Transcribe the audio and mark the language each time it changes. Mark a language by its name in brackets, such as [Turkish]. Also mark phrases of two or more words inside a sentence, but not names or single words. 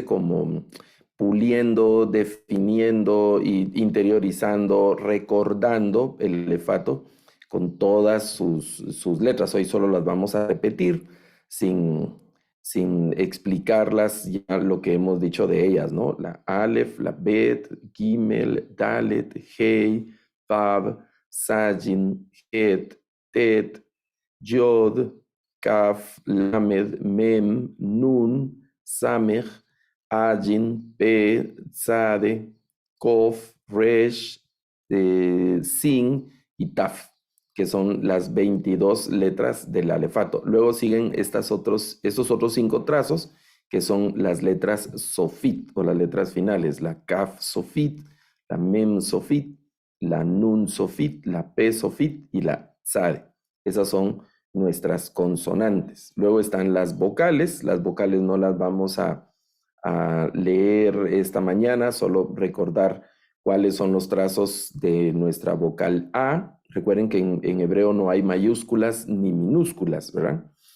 [Spanish] Como puliendo, definiendo, interiorizando, recordando el alefato con todas sus letras. Hoy solo las vamos a repetir sin explicarlas ya lo que hemos dicho de ellas, ¿no? La Aleph, la Bet, Gimel, Dalet, Hei, Vav, Sajin, Het, Tet, Yod, Kaf, Lamed, Mem, Nun, Samech, Ajin, Pe, Tzade, Kof, Resh, Sin y Taf, que son las 22 letras del alefato. Luego siguen estos otros 5 trazos, que son las letras sofit o las letras finales, la kaf sofit, la mem sofit, la nun sofit, la pe sofit y la tzade. Esas son nuestras consonantes. Luego están las vocales no las vamos a leer esta mañana, solo recordar cuáles son los trazos de nuestra vocal A. Recuerden que en hebreo no hay mayúsculas ni minúsculas, ¿verdad?